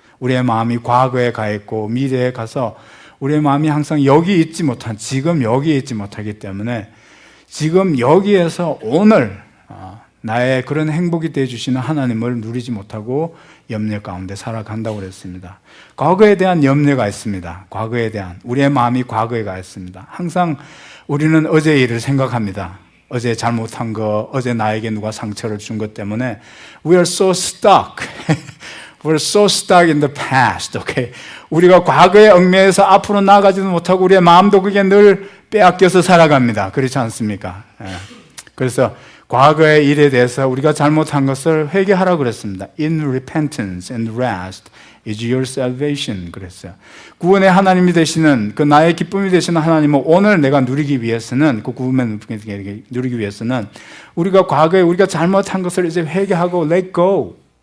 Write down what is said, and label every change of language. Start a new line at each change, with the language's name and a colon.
Korean: 우리의 마음이 과거에 가 있고 미래에 가서 우리의 마음이 항상 여기 있지 못한, 지금 여기에 있지 못하기 때문에 지금 여기에서 오늘 나의 그런 행복이 되어주시는 하나님을 누리지 못하고 염려 가운데 살아간다고 그랬습니다. 과거에 대한 염려가 있습니다. 과거에 대한, 우리의 마음이 과거에 가 있습니다. 항상 우리는 어제의 일을 생각합니다. 어제 잘못한 거, 어제 나에게 누가 상처를 준 것 때문에 We are so stuck.
English: We're so stuck in the past. Okay?
Korean: 우리가 과거에 얽매여서 앞으로 나아가지도 못하고 우리의 마음도 그게 늘 빼앗겨서 살아갑니다. 그렇지 않습니까? 그래서 과거의 일에 대해서 우리가 잘못한 것을 회개하라고 그랬습니다.
English: In repentance and rest is your salvation 그랬어요.
Korean: 구원의 하나님이 되시는, 그 나의 기쁨이 되시는 하나님은 오늘 내가 누리기 위해서는, 그 구원을 누리기 위해서는 우리가 과거에 우리가 잘못한 것을 이제 회개하고 let go.